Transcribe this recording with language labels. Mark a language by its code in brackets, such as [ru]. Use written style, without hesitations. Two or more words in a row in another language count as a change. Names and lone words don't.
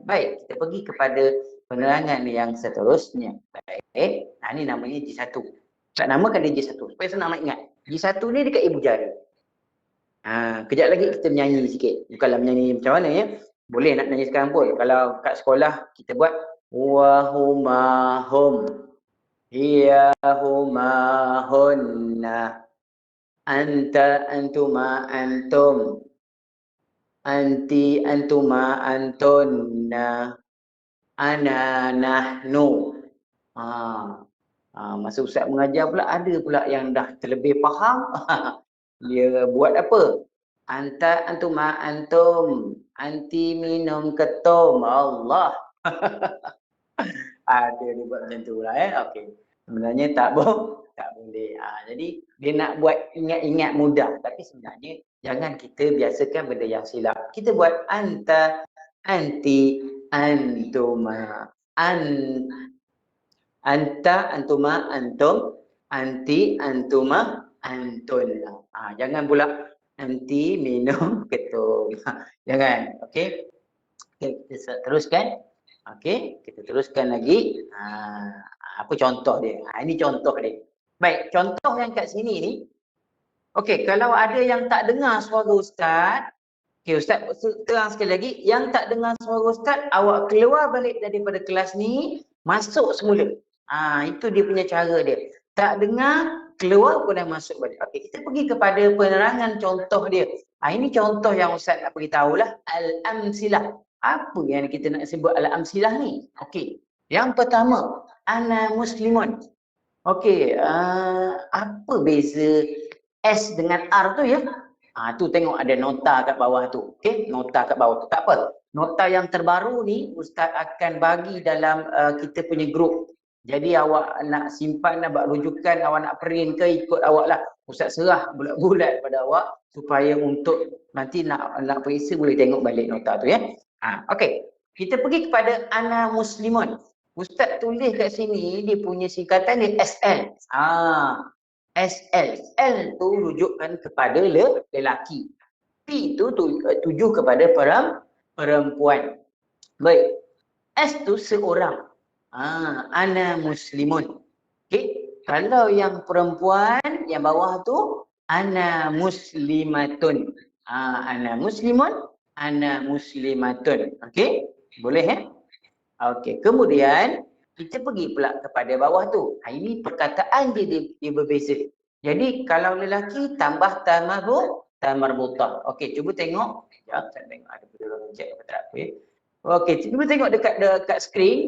[ms] Baik, kita pergi kepada penerangan yang seterusnya. Baik, ini namanya J1. Tak namakan dia J1, supaya senang nak ingat. J1 ni dekat ibu jari. Kejap lagi kita menyanyi sikit. Bukanlah menyanyi macam mana ya. Boleh nak nyanyi sekarang pun. Kalau kat sekolah kita buat [ar] وهما هم، هي هما هن، أنت أنتما أنتم، أنتِ أنتما أنتن، أنا نحن. [ms] Masa Ustaz mengajar pula ada pula yang dah terlebih faham. Dia buat apa? [ar] أنت أنتما أنتم, [ms] anti minum ketum. Allah. Ada dia buat macam tu lah okey. Sebenarnya tak boleh. Jadi dia nak buat ingat-ingat mudah, tapi sebenarnya jangan kita biasakan benda yang silap. Kita buat [ar] أنت، أنتِ، أنتما، أنت، أنتما، أنتم، أنتِ، أنتما، أنتن. [ms] Jangan pula anti minum ketum. Jangan. Okey. Kita teruskan. Okey, kita teruskan lagi. Apa contoh dia? Ini contoh dia. Baik, contoh yang kat sini ni. Okey, kalau ada yang tak dengar suara Ustaz, okey, Ustaz terang sekali lagi, yang tak dengar suara Ustaz, awak keluar balik daripada kelas ni, masuk semula. Itu dia punya cara dia. Tak dengar, keluar pun dah masuk balik. Okey, kita pergi kepada penerangan contoh dia. Ini contoh yang Ustaz nak beritahulah, al-amsilah. Apa yang kita nak sebut al-amsilah ni? Okey, yang pertama, [ar] أنا مسلم. [ms] Okey, apa beza S dengan R tu ya? Tu tengok ada nota kat bawah tu. Okey, nota kat bawah tu. Tak apa. Nota yang terbaru ni Ustaz akan bagi dalam kita punya grup. Jadi awak nak simpan, nak buat rujukan, awak nak print ke, ikut awak lah. Ustaz serah bulat-bulat pada awak supaya untuk nanti nak periksa boleh tengok balik nota tu ya. Okey, kita pergi kepada [ar] أنا مسلم. [ms] Ustaz tulis kat sini dia punya singkatan dia SL. SL. L tu rujukkan kepada lelaki. P tu tuju kepada perempuan. Baik. S tu seorang. [ar] أنا مسلم. [ms] Okey. Kalau yang perempuan yang bawah tu [ar] أنا مسلمة. أنا مسلم، أنا مسلمة. [ms] Okey? Boleh Okey. Kemudian kita pergi pula kepada bawah tu. Ini perkataan dia berbeza. Jadi kalau lelaki tambah tamarbutah. Okey, cuba tengok. Sekejap, saya tengok ada benda orang cek apa tak apa. Okey, cuba tengok dekat skrin.